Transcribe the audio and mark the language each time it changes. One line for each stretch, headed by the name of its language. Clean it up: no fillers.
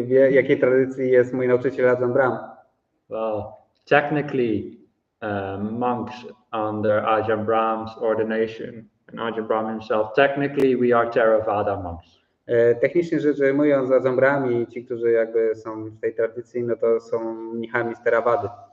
Polish: Jakiej tradycji jest mój nauczyciel Ajahn Brahm?
English: Well, technically, monks under Ajahn Brahm's ordination, and Ajahn Brahm himself, technically we are Theravada monks.
Polish: Technicznie rzecz ujmując, Ajahn Brahm i ci, którzy jakby są w tej tradycji, no to są mnichami z Theravady.